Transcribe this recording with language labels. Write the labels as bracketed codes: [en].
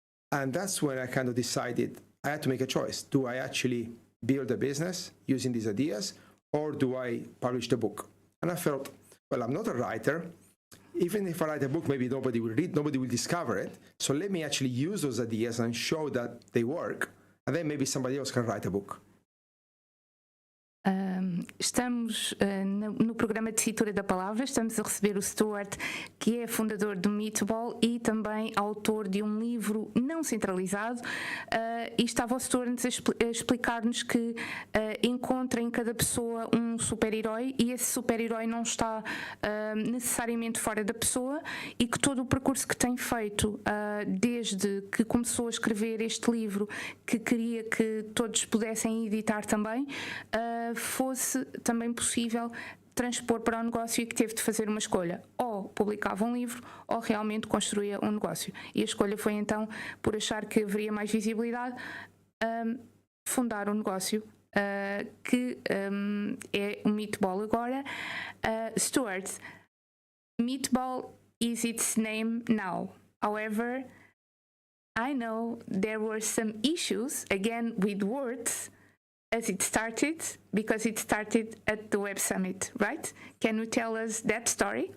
[en] And that's when I kind of decided I had to make a choice. Do I actually build a business using these ideas, or do I publish the book? And I felt, well, I'm not a writer. Even if I write a book, maybe nobody will read, nobody will discover it. So let me actually use those ideas and show that they work, and then maybe somebody else can write a book. [pt] Estamos no programa Tessitura da Palavra, estamos a receber o Stuart, que é fundador do Meatball e também autor de um livro não centralizado, e estava o Stuart a explicar-nos que encontra em cada pessoa um super-herói e esse super-herói não está necessariamente fora da pessoa e que todo o percurso que tem feito desde que começou a escrever este livro, que queria que todos pudessem editar também, fosse também possível transpor para o negócio e que teve de fazer uma escolha. Ou publicava um livro ou realmente construía um negócio. E a escolha foi então, por achar que haveria mais visibilidade, fundar um negócio que é o Meatball agora. [en] Stuart, Meatball is its name now. However, I know there were some issues, again with words, as it started, because it started at the Web Summit, right? Can you tell us that story?